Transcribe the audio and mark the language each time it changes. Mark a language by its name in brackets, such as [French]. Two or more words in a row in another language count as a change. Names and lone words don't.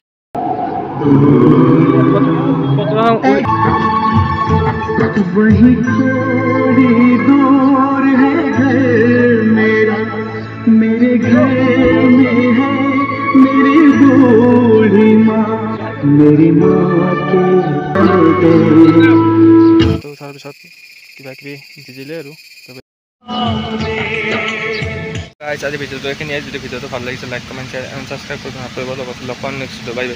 [Hindi] वही थोड़ी दूर है घर मेरा मेरे घर में है मेरी बूढ़ी माँ मेरी माँ के [Assamese] तो তাৰ পিছত কিবা দি দিলে আৰু গাইস আজি ভিডিঅ'টো এইখিনিয়ে যদি ভিডিঅ'টো ভাল লাগিছে [English] like comment share and subscribe [Assamese] কৰি নাপাহৰিব লগত লগ পাম [English] next video bye bye